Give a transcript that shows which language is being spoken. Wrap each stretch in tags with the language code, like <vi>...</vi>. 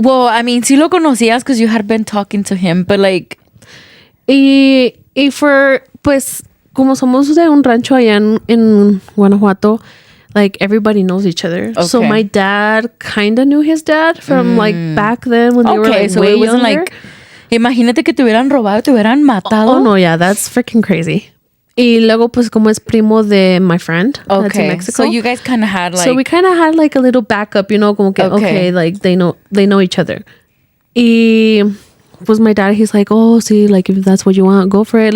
<en>Well, I mean,</en> <es>sí lo conocías</es> <en>because you had been talking to him, but like...</en> <es>Y for, pues, como somos de un rancho allá en Guanajuato,</es> <en>like, everybody knows each other. Okay. So my dad kind of knew his dad from, like, back then when they were, like, so it wasn't younger. like...</en> <es>Imagínate que te hubieran robado, te hubieran matado.</es> <en>Oh, no, yeah, that's freaking crazy.</en> <es>Y luego, pues, como es primo de</es> <en>my friend that's in Mexico. So you guys kind of had, like... So we kind of had, like, a little backup, you know,</en> <es>como que,</es> <en>okay, like, they know each other.</en> <es>Y, pues,</es> <en>my dad, he's like, oh,</en> <es>sí,</es> <en>like, if that's what you want, go for it.</en>